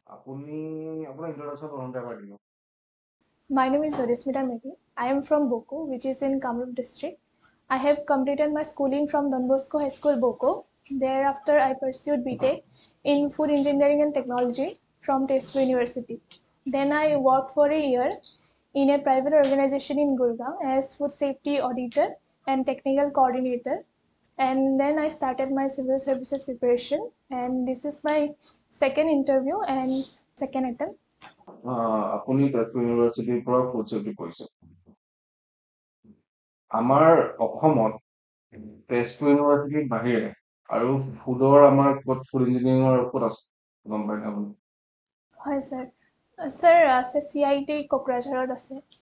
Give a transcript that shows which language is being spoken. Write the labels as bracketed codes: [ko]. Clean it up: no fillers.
[as] আপুনি আপোনাৰ ইন্ট্ৰডাকশ্যন প্ৰথমতে এবাৰ দিব। [en] My name is Jyotismita Mehdi. I am from Boko, which is in Kamrup district. I have completed my schooling from Don Bosco High School, Boko. Thereafter, I pursued BTech in Food Engineering and Technology from Testu University. Then I worked for a year in a private organization in Gurgaon as food safety auditor and technical coordinator. And then I started my civil services preparation, and this is my second interview and second attempt. [as] আপুনি তেজপুৰ ইউনিভাৰ্চিটিৰ পৰা food safety কৰিছে। আমাৰ অসমত তেজপুৰ ইউনিভাৰ্চিটিৰ বাহিৰে আৰু ফুডৰ আমাৰ ক'ত ফুড ইঞ্জিনিয়াৰিঙৰ ক'ত আছে গম পাই নে আপুনি? হয় sir. Sir, আছে CIT কোকৰাঝাৰত আছে।